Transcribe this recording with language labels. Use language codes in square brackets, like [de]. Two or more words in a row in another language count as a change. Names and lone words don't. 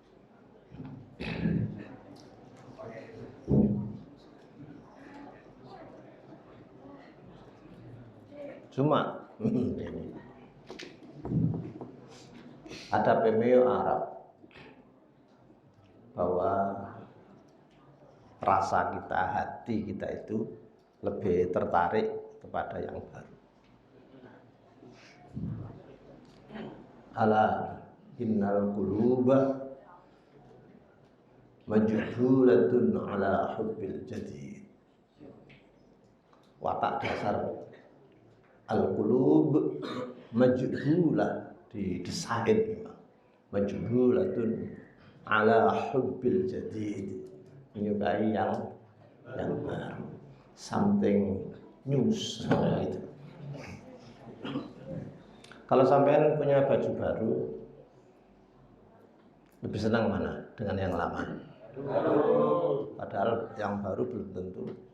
[id] Cuma ini ada pemeo Arab bahwa rasa kita, hati kita itu lebih tertarik kepada yang baru. [ar] ألا إن القلوب مجبولة على حب الجديد. [id] Watak dasar [ar] القلوب مجبولة, [id] didesain memang. [ar] مجبولة على حب الجديد, [id] menyukai yang baru, [en] something news [id] gitu. Kalau sampean punya baju baru, lebih senang mana dengan yang lama? Padahal yang baru belum tentu.